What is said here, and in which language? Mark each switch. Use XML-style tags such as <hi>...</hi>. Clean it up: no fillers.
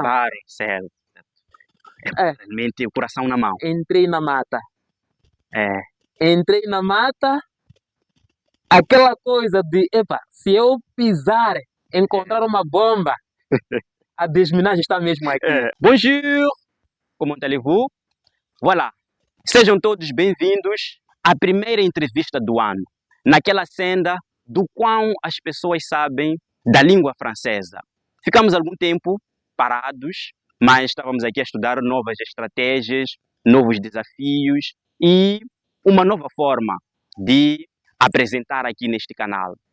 <pt>Acabaram, certo. Realmente o coração na mão. Entrei na mata. É. Entrei na mata, aquela coisa de, epa, se eu pisar, encontrar uma bomba, a desminagem está mesmo aqui.</pt> <fr>Bonjour, comment allez-vous?</fr> <pt>Voilà, sejam todos bem-vindos à primeira entrevista do ano, naquela senda do quão as pessoas sabem da língua francesa. Ficamos algum tempo parados, mas estávamos aqui a estudar novas estratégias, novos desafios e uma nova forma de apresentar aqui neste canal.</pt>